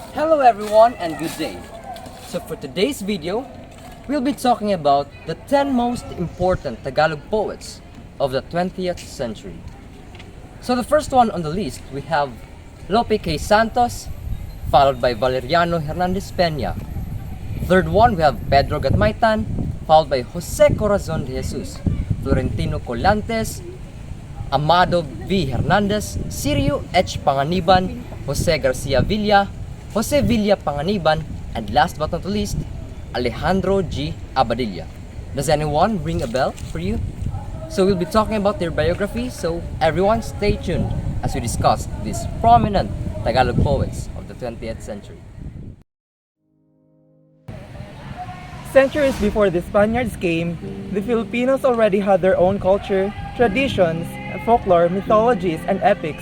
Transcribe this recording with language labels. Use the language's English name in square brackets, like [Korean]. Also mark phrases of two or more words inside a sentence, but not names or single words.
[English] Hello everyone and good day. So for today's video, we'll be talking about the 10 most important Tagalog poets of the 20th century. So the first one on the list, we have Lope K. Santos, followed by Valeriano Hernandez Peña. Third one, we have Pedro Gatmaitan, followed by Jose Corazon de Jesus, Florentino Colantes, Amado V. Hernandez, Sirio H. Panganiban, Jose Garcia Villa, Jose Villa Panganiban, and last but not least, Alejandro G. Abadilla. Does anyone ring a bell for you? So we'll be talking about their biography, so everyone stay tuned as we discuss these prominent Tagalog poets of the 20th century. Centuries before the Spaniards came, the Filipinos already had their own culture, traditions, folklore, mythologies, and epics.